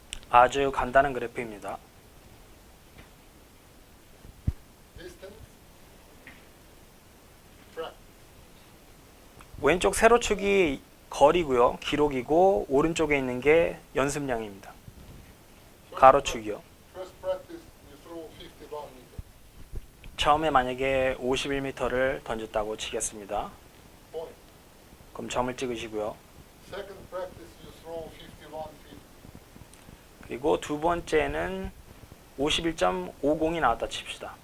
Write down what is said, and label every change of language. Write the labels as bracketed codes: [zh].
[ko] 아주 간단한 그래프입니다. [en] distance, track. [ko] 왼쪽 세로축이 거리고요. 기록이고 오른쪽에 있는 게 연습량입니다. 가로축이요. [en] First practice, you throw 51 meters. [ko] 처음에 만약에 51m를 던졌다고 치겠습니다. [en] Point. [ko] 그럼 점을 찍으시고요. [en] Second practice, you throw 51 feet. [ko] 그리고 두 번째는 51.50이 나왔다 칩시다.